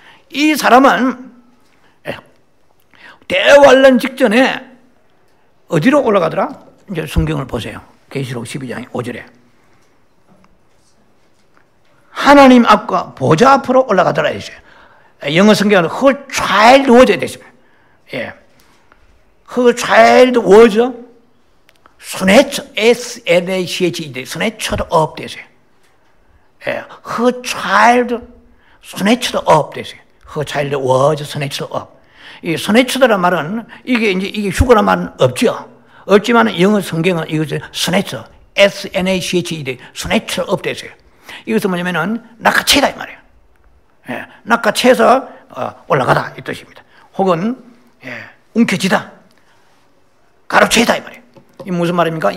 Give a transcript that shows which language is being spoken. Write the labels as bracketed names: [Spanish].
[Korean] 이 사람은 대환란 직전에 어디로 올라가더라? 이제 성경을 보세요. 계시록 12장 5절에 하나님 앞과 보좌 앞으로 올라가더라 했어요. 영어 성경은 [English] Her child was [Korean] 됐습니다. [English] Her child was snatched, S-N-A-C-H-E, snatched up [Korean] 됐어요. [English] Her child snatched up [Korean] 됐어요. [English] Her child was snatched up. [Korean] 이 스네처라는 말은 이게 휴거란 말은 없죠. 없지만 영어 성경은 이것을 스네처, S-N-A-C-H-E, 스네처 업됐어요. 이것은 뭐냐면은 낚아채다 이 말이에요. 예, 낚아채서 올라가다 이 뜻입니다. 혹은 움켜쥐다, 가로채다 이 말이에요. 이 무슨 말입니까?